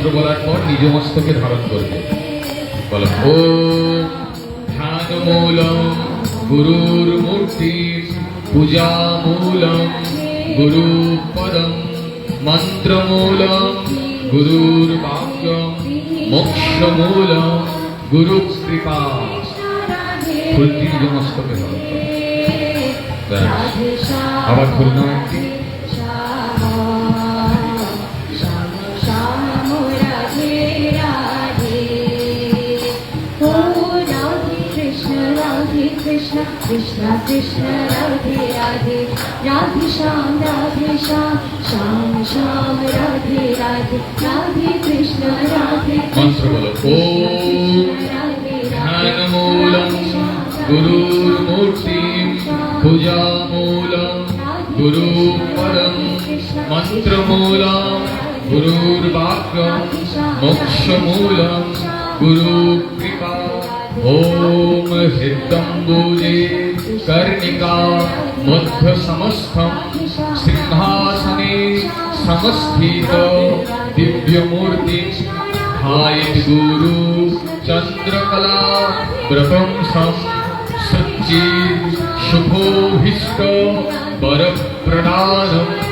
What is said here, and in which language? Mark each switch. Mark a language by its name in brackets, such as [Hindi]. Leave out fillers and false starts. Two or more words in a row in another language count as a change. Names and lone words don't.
[Bangla] বলার পর নিজ মস্তকে ধারণ করবে বলো [Sanskrit] ওম ধ্যান মূলম গুরুর মূর্তি পূজা মূলম গুরু পদম মন্ত্র মূলম গুরুর বাক্যম মোক্ষ মূলম গুরু কৃপা [Bangla] ফুলটি নিজ মস্তকে ধারণ করো আবার ফুল নাও একটি [Sanskrit] Krishna Krishna Krishna Radhe Radhe Radhe Shyam Sham Sham Radhe Radhe Radhe Krishna Radhe [Bangla] মন্ত্র বলো [Sanskrit] ওম ধ্যান মূলম গুরুর মূর্তি পূজা মূলম গুরু পরম মন্ত্র মূলম গুরুর বাক্যম মোক্ষ মূলম গুরু কৃপা हृदम्बोजे कर्णिका मध्य समस्थम सिंहासने समस्थित दिव्यमूर्ति ध्यायेत् गुरु चंद्रकला प्रपंसम सच्चिद शुभोभिष्ट वरप्रदानम्